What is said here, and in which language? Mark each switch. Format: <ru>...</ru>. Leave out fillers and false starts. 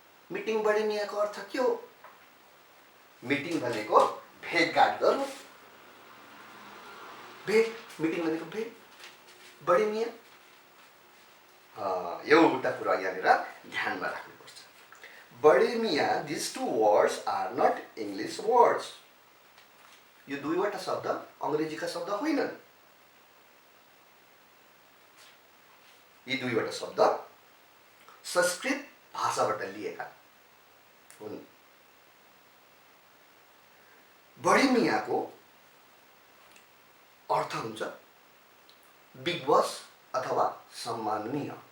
<ne>Meeting बडेमियाको अर्थ के हो? Meeting भनेको भेटघाट गर्नु, भेट, मिटिङ भनेको भेट, बडेमिया एउटा कुरा यहाँनिर ध्यानमा राख्नुपर्छ।</ne> <en>बडेमिया, this two words are not English words.</en> <ne>यो 2वटा शब्द अङ्ग्रेजीका शब्द होइनन्। यी 2वटा शब्द संस्कृत भाषाबाट लिएका हुन्। बडेमियाको अर्थ हुन्छ बिग बस अथवा सम्माननीय।</ne>